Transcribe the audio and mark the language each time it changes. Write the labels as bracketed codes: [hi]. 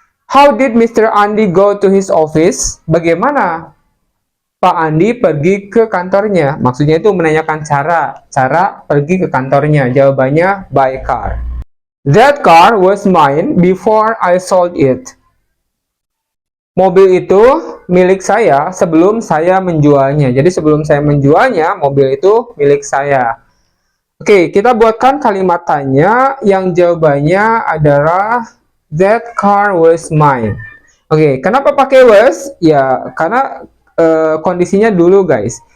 [en] How did Mr. Andi go to his office? [id] Bagaimana Pak Andi pergi ke kantornya? Maksudnya itu menanyakan cara pergi ke kantornya. Jawabannya [en] by car. That car was mine before I sold it. [id] Mobil itu milik saya sebelum saya menjualnya. Jadi sebelum saya menjualnya, mobil itu milik saya. Oke, kita buatkan kalimat tanya yang jawabannya adalah [en] that car was mine. [id] Oke, kenapa pakai was? Ya, karena kondisinya dulu guys.